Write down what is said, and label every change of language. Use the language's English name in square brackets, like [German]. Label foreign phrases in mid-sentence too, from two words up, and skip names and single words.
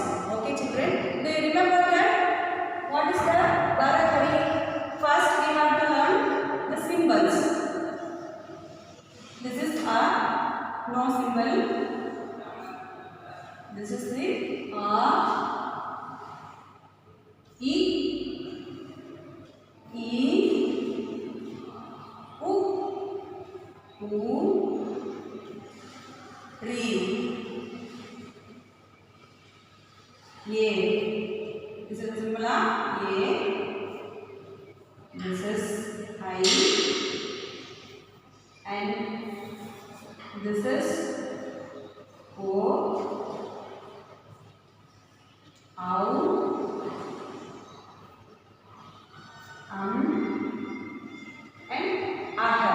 [English] Okay children, do you remember that? What is the Barakadi? First we have to learn the symbols. This is a no symbol. This is the a, e, u, ri, ye. This is the symbol of ye. This is I, and this is o, au, and aha.